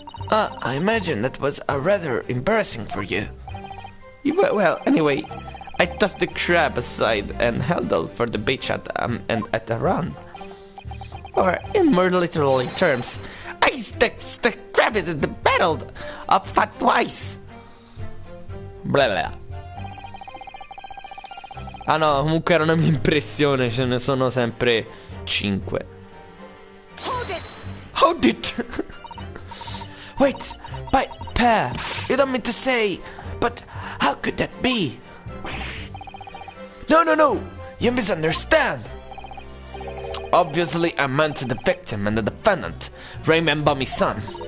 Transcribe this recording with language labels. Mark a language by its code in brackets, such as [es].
[en] I imagine that was rather embarrassing for you. Well, anyway, I tossed the crab aside and held for the beach and at a run. Or, in more literal terms, I stuck crab in the battle of fat twice. Blah blah. [it] Ah no, comunque era una mia impressione, ce ne sono sempre 5. [en] Hold it! Wait, Pa, you don't mean to say, but how could that be? No, you misunderstand. Obviously, I meant the victim and the defendant, Raymond Bami-san.